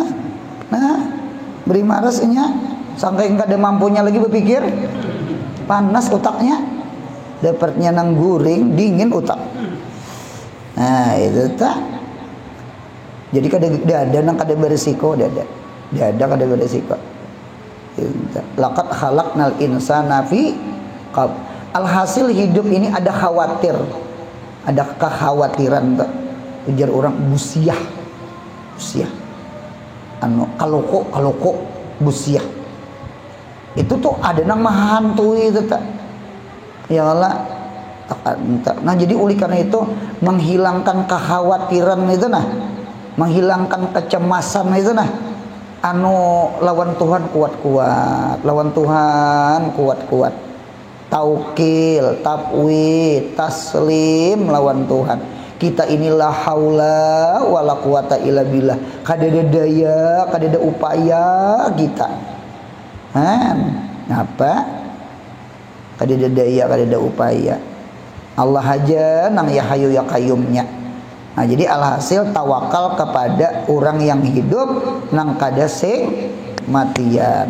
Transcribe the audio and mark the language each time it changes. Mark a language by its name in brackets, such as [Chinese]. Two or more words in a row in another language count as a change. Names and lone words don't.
[Banjar] Beri marasnya sampai kada mampunya lagi berpikir. Panas otaknya. Dapatnya nang guring, dingin otak. Nah, itu tak. Jadi ada nang kada berisiko, ada kada berisiko. [Arabic] لقد خلقنا الإنسان في قب. [Banjar] Alhasil hidup ini ada khawatir. Ada kekhawatiran tak. Ujar orang busiah. Kaloko busiah. Itu tuh ada nang mahantui itu tak. [Arabic] يا الله, [Banjar] nah jadi oleh karena itu menghilangkan kekhawatiran itu nah, menghilangkan kecemasan itu nah, lawan Tuhan kuat-kuat, lawan Tuhan kuat-kuat, taukil, tafwid, taslim lawan Tuhan. Kita inilah [Arabic] حول ولا قوة إلا بالله. [Banjar] Kadada daya, kadada upaya kita. Apa? Kadada daya, kadada upaya. Allah aja nang [Arabic] يا حي يا قيومنيا. [Banjar] Nah, jadi alhasil tawakal kepada orang yang hidup nang kada sing matian.